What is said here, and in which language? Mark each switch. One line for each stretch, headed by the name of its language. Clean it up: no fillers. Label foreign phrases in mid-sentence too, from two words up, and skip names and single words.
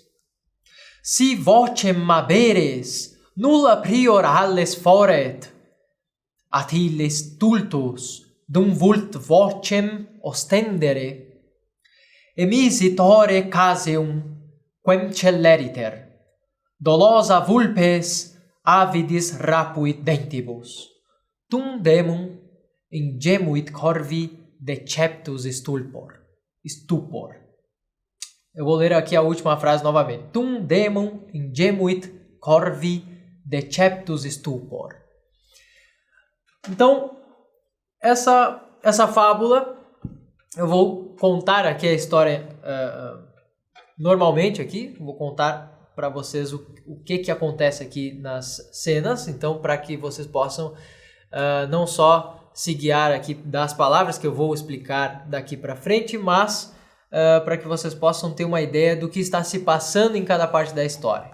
Latin: Si vocem haberes, nulla prior alles foret, at illis stultus dum vult vocem ostendere, emisit ore caseum, quem celeriter, dolosa vulpes avidis rapuit dentibus, tum demum ingemuit corvi deceptus stupor.
Portuguese: Eu vou ler aqui a última frase novamente.
Latin: Tum demum ingemuit corvi deceptus stupor.
Portuguese: Então, essa fábula, eu vou contar aqui a história normalmente aqui, vou contar para vocês o que acontece aqui nas cenas, então para que vocês possam não só se guiar aqui das palavras que eu vou explicar daqui para frente, mas para que vocês possam ter uma ideia do que está se passando em cada parte da história.